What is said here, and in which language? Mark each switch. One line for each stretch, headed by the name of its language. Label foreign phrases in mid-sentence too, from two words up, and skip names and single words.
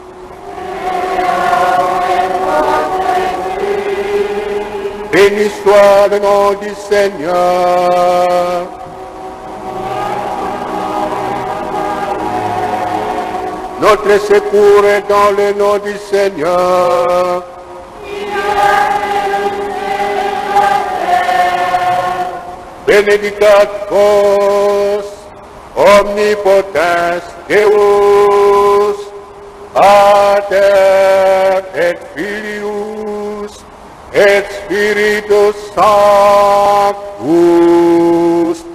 French: Béni soit le nom du Seigneur. Notre secours est dans le nom du Seigneur.
Latin: Benedicat vos, omnipotens Deus, Pater et Filius, et Spiritus Sanctus.